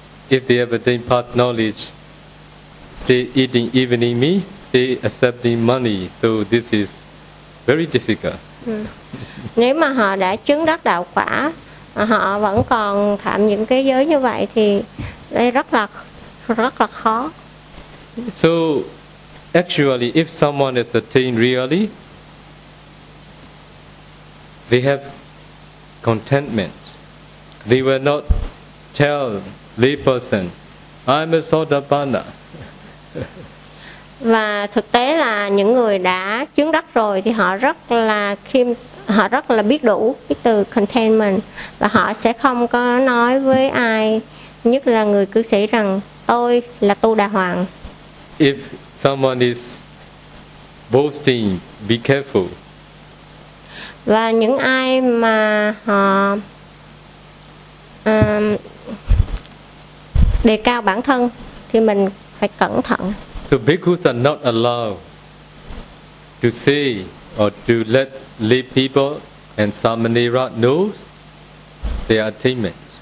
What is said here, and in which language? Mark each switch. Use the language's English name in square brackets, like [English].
[English] If they have attained path knowledge, stay eating evening meat, stay accepting money, so this is very difficult. [Vietnamese] Nếu mà họ đã chứng đắc đạo quả, họ vẫn còn phạm những cái giới như vậy thì đây rất là khó. [English] So actually, if someone has attained really, they have contentment. They will not tell the person, "I'm a Sotapanna." [Vietnamese] Và thực tế là những người đã chứng đắc rồi thì họ rất là khiêm, họ rất là biết đủ cái từ contentment, và họ sẽ không có nói với ai, nhất là người cư sĩ, rằng tôi là Tu Đà Hoàng. [English] If someone is boasting, be careful. [Vietnamese] Và những ai mà họ đề cao bản thân thì mình phải cẩn thận. [English] So bhikkhus are not allowed to say or to let lay people and samanera know their attainment.